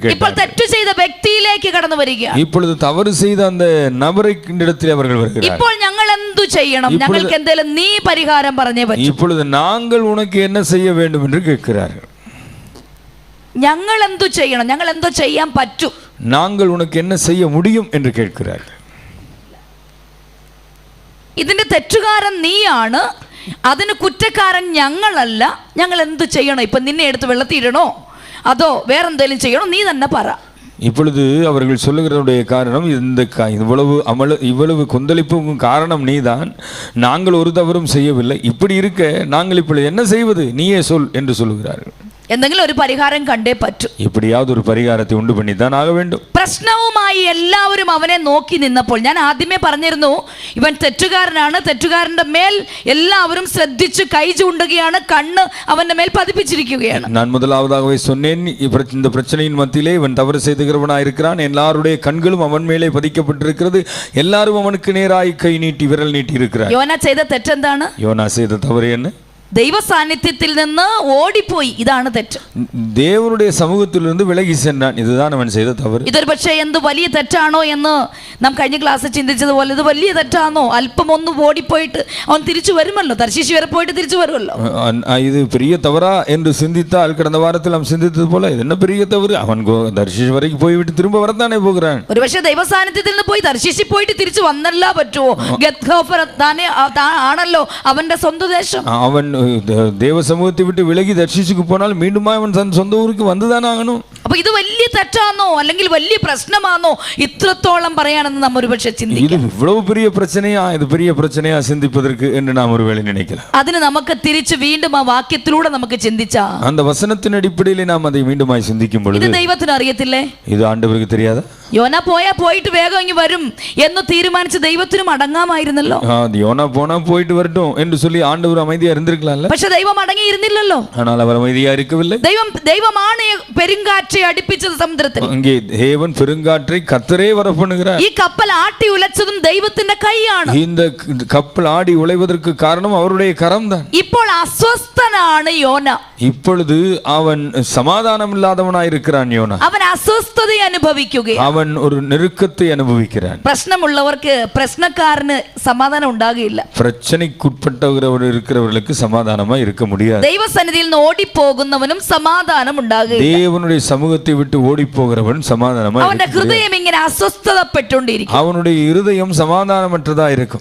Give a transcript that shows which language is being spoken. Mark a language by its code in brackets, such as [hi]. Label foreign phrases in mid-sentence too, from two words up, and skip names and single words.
[ml] ഇപ്പോൾ [ta] கேட்டார்கள். [ml] തെറ്റ് ചെയ്ത വ്യക്തിയിലേക്ക് കടന്നു വരികയാണ്. [ta] இப்பொழுது தவறு செய்த அந்த நபரை இடத்திலே அவர்கள் வருகிறார்கள். [ml] ഇപ്പോൾ ഞങ്ങൾ എന്തു ചെയ്യണം? ഞങ്ങൾക്ക് എന്തെങ്കിലും നീ പരിഹാരം പറഞ്ഞേ പറ്റൂ. [ta] இப்பொழுது நாங்கள் உனக்கு என்ன செய்ய வேண்டும் என்று கேட்கிறார்கள். [ml] ഞങ്ങൾ എന്തു ചെയ്യണം? ഞങ്ങൾ എന്തോ ചെയ്യാൻ പറ്റൂ? [ta] நாங்கள் உனக்கு என்ன செய்ய முடியும் என்று கேட்கிறார்கள். [ml] ഇതിന്റെ തെറ്റുകാരൻ നീയാണ്, അതിന് കുറ്റക്കാരൻ ഞങ്ങളല്ല. ഞങ്ങൾ എന്തു ചെയ്യണം? ഇപ്പൊ നിന്നെ എടുത്ത് വെള്ളത്തിയിടണോ അതോ വേറെന്തെങ്കിലും ചെയ്യണോ? നീ തന്നെ പറ. [ta] இப்பொழுது அவர்கள் சொல்லுகிறதுடைய காரணம், இவ்வளவு கொந்தளிப்புக்கும் காரணம் நீதான், நாங்கள் ஒரு தவறும் செய்யவில்லை, இப்படி இருக்க நாங்கள் இப்பொழுது என்ன செய்வது, நீயே சொல் என்று சொல்லுகிறார்கள். [ml] എന്തെങ്കിലും ഒരു പരിഹാരം കണ്ടേ പറ്റൂ. [ta] எப்படியாவது ஒரு பரிகாரத்தை உண்டு பண்ணித்தான் ஆக வேண்டும். [ml] പ്രശ്നവുമായി എല്ലാവരും അവനെ നോക്കി നിന്നപ്പോൾ, ഞാൻ ആദ്യമേ പറഞ്ഞിരുന്നു, ഇവൻ തെറ്റുകാരനാണ്, തെറ്റുകാരന്റെ മേൽ എല്ലാവരും ശ്രദ്ധിച്ചു കൈ ചൂണ്ടുകയാണ്, കണ്ണ് അവന്റെ മേൽ പതിപ്പിച്ചിരിക്കുകയാണ്. [ta] நான் முதலாவதாகவே சொன்னேன், இந்த பிரச்சனையின் மத்தியிலே இவன் தவறு செய்துகிறவனாய் இருக்கிறான், எல்லாருடைய கண்களும் அவன் மேலே பதிக்கப்பட்டிருக்கிறது, எல்லாரும் அவனுக்கு நேராய் கை நீட்டி விரல் நீட்டி இருக்கிறார். [ml] യോന ചെയ്ത തെറ്റെന്താണ്? [ta] யோனா செய்த தவறு என்ன? [ml] ദൈവ സാന്നിധ്യത്തിൽ നിന്ന് ഓടിപ്പോയി. ഇതാണ് തെറ്റ്. [ta] தேவனுடைய சமூகத்திலிருந்து விலகி சென்றான். இதுதான் அவன் செய்த தவறு. [ml] ഇതൊരു പക്ഷേ എന്ത് വലിയ തെറ്റാണോ എന്ന് നാം കഴിഞ്ഞ ക്ലാസ്സിൽ ചിന്തിച്ചതുപോലെ, ഇത് വലിയ തെറ്റാണോ? അല്പം ഒന്ന് ഓടിപ്പോയിട്ട് അവൻ തിരിച്ചു വരുമല്ലോ, തർശീശ് വരെ പോയിട്ട് തിരിച്ചു വരുമല്ലോ. [ta] இது பெரிய தவறா என்று சிந்தித்தால், கடந்த வாரத்தில் நாம் சிந்தித்தது போல, இது என்ன பெரிய தவறு, அவன் தர்ஷீஷ் வரைக்கும் போய்விட்டு திரும்ப வரத்தானே போகிறான். [ml] ഒരു പക്ഷേ ദൈവ സാന്നിധ്യത്തിൽ നിന്ന് പോയി തർശീശിൽ പോയിട്ട് തിരിച്ചു വന്നല്ല പറ്റുമോ? ഗത്ഹോഫർ ആണല്ലോ അവന്റെ സ്വന്തം ദേശം. [ta] அவன் தேவ சமூகத்தை விட்டு விலகி தர்ஷீஷுக்கு போனால் மீண்டும் அவன் தன் சொந்த ஊருக்கு வந்துதான் ஆகணும். [ml] അപ്പൊ ഇത് വലിയ തെറ്റാണോ അല്ലെങ്കിൽ വലിയ പ്രശ്നമാണോ ഇത്രത്തോളം പറയാനെന്ന് നാം ഒരുപക്ഷെ ചിന്തിക്കും. [ta] இது இவ்வளவு பெரிய பிரச்சனையா, இது பெரிய பிரச்சனையா சிந்திப்பதற்கு என்று நாம் ஒருவேளை நினைக்கலாம். [ml] അതിന് നമുക്ക് തിരിച്ചു വീണ്ടും ആ വാക്യത്തിലൂടെ നമുക്ക് ചിന്തിച്ചാ, [ta] அந்த வசனத்தின் அடிப்படையில் நாம் அதை மீண்டுமாய் சிந்திக்கும் பொழுது, [ml] ഇത് ദൈവത്തിന് അറിയത്തില്ലേ? [ta] இது ആண்டവருக்கு தெரியாதா? [ml] യോന പോയിട്ട് വേഗം ഇങ്ങ് വരും എന്ന് തീരുമാനിച്ച് ദൈവത്തിനും അടങ്ങാമായിരുന്നല്ലോ. [ta] யோனா போனா போயிட்டு வரட்டும் என்று சொல்லி ஆண்டவர் அமைதியா இருந்திருக்கலாம்ல. [ml] പക്ഷെ ദൈവം അടങ്ങിയിരുന്നില്ലല്ലോ. [ta] ஆனால் அவர் அமைதியா இருக்கவில்லை. [ml] ദൈവമാണ് പെരുങ്കാറ്റെ അടിപ്പിച്ചത് സമുദ്രത്തിൽ. [ta] அங்கே தேவன் பெருங்காற்றை கர்த்தரே வரப்பண்ணுகிறார். [ml] ഈ കപ്പൽ ആട്ടി ഉലച്ചതും ദൈവത്തിന്റെ കൈയാണ്. [ta] இந்த கப்பல் ஆடி உழைவதற்கு காரணம் அவருடைய கரம்தான். [ml] ഇപ്പോൾ അസ്വസ്ഥനാണ് യോന. [ta] இப்பொழுது அவன் சமாதானம் இல்லாதவனாய் இருக்கிறான். யோனா [ml] അവൻ അസ്വസ്ഥത അനുഭവിക്കുകയാണ്. [ta] அவன் ஒரு நெருக்கத்தை அனுபவிக்கிறான். [ml] പ്രശ്നമുള്ളവർക്ക്, പ്രശ്നക്കാരന് സമാധാനം ഉണ്ടാകുകയില്ല. [ta] பிரச்சனைக்குட்பட்டவர் இருக்கிறவர்களுக்கு சமாதானமா இருக்க முடியாது. [ml] ദൈവസന്നിധിയിൽ നിന്ന് ഓടിപ്പോകുന്നവനും സമാധാനം ഉണ്ടാകുകയില്ല. [ta] தேவனுடைய சமூகத்தை விட்டு ஓடி போகிறவன் சமாதானமா, [ml] അവന്റെ ഹൃദയം ഇങ്ങനെ അസ്വസ്ഥതപ്പെട്ടുകൊണ്ടിരിക്കും. [ta] அவனுடைய இருதயம் சமாதானமற்றதா இருக்கும்.